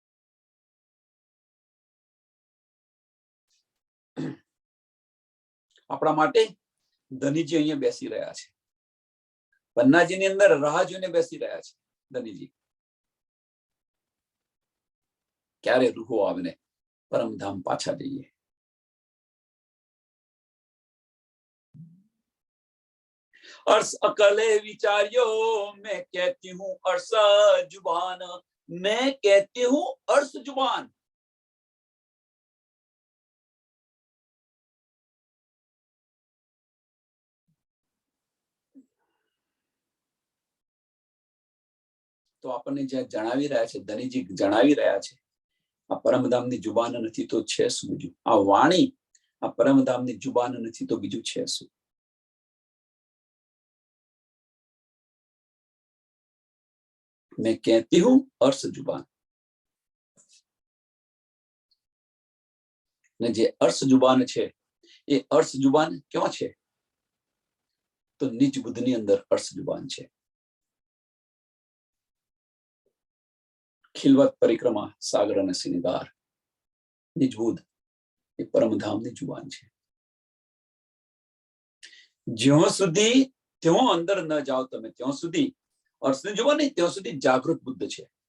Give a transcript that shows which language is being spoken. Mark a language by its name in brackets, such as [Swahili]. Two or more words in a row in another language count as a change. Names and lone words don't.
[Gujarati] આપણા માટે ધનીજી અહીંયા બેસી રહ્યા છે, પન્નાજીની અંદર રાહ જોઈને બેસી રહ્યા છે ધનીજી. ક્યારે રૂહો આવે પરમધામ પાછા જઈએ. [Hindi] अर्श अकले विचारियो, मैं कहती हूँ अर्श जुबान, मैं कहती हूँ अर्श जुबान. [Gujarati] તો આપણને જે જણાવી રહ્યા છે ધનીજી, જણાવી રહ્યા છે આ પરમધામની જુબાન નથી તો છે શું બીજું? આ વાણી આ પરમધામની જુબાન નથી તો બીજું છે શું? [Hindi] मैं कहती हूं अर्श जुबान, ने जे अर्श जुबान [Gujarati] છે એ [Hindi] अर्श जुबान [Gujarati] ક્યાં છે? તો નિજ બુદ્ધની અંદર [Hindi] अर्श जुबान [Gujarati] છે. ખિલવત પરિક્રમા સાગર અને સિંગાર, નિજ બુદ્ધ એ પરમધામની જુબાન છે. જ્યાં સુધી ત્યાં અંદર ન જાઓ તમે, ત્યાં સુધી અર્થની જુબાન નહીં, ત્યાં સુધી જાગૃત બુદ્ધ છે.